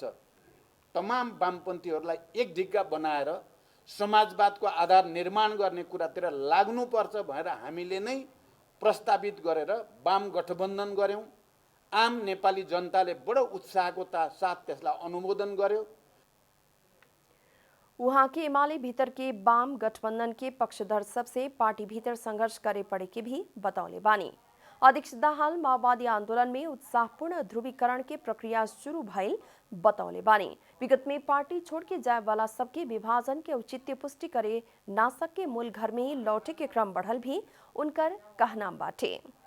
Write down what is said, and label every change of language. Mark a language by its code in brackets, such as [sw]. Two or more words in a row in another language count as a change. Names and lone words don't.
[ne] तमाम वामपन्थीहरूलाई एक ढिक्का बनाएर समाजवादको आधार निर्माण गर्ने कुरातिर लाग्नुपर्छ भनेर हामीले नै प्रस्तावित गरेर वाम गठबन्धन गर्यौं। आम नेपाली जनताले बडो उत्साहको साथ त्यसलाई अनुमोदन गर्यो। [bho] वहां के एमाले भीतर के वाम गठबंधन के पक्षधर सबसे पार्टी भीतर संघर्ष करे पड़े के भी बतौले बानी। अध्यक्ष दाहाल माओवादी आंदोलन में उत्साहपूर्ण ध्रुवीकरण के प्रक्रिया शुरू भइल बतौले बानी। विगत में पार्टी छोड़ के जाए वाला सबके विभाजन के औचित्य पुष्टि करे ना सके मूल घर में ही लौटे के क्रम बढ़ल भी उनकर कहना बाटे।